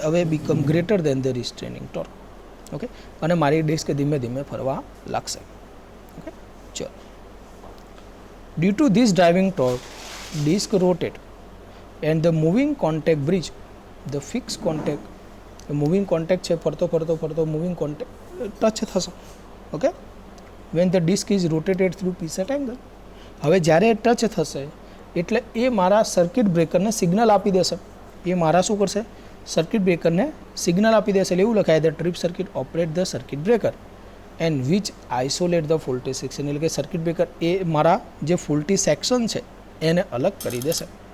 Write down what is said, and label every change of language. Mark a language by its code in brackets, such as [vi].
[gu] હવે [en] Become greater than the restraining torque. [gu] Okay, અને મારી ડિસ્ક ધીમે ધીમે ફરવા લાગશે. ઓકે, ચલો. [en] Due to this driving torque disc rotate and the moving contact bridge the fix contact. [gu] Moving contact છે, ફરતો મૂવિંગ કોન્ટેક્ટ ટચ થશે. [en] Okay, when the disc is rotated through preset angle. [gu] હવે જ્યારે ટચ થશે એટલે એ મારા circuit બ્રેકરને signal આપી દેશે. એ મારા શું કરશે? સર્કિટ બ્રેકરને સિગ્નલ આપી દેશે. એટલે એવું લખાય, [en] The trip circuit operate the circuit breaker and which isolate the faulty section. [gu] એટલે કે સર્કિટ બ્રેકર એ મારા જે ફોલ્ટી સેક્શન છે એને અલગ કરી દેશે.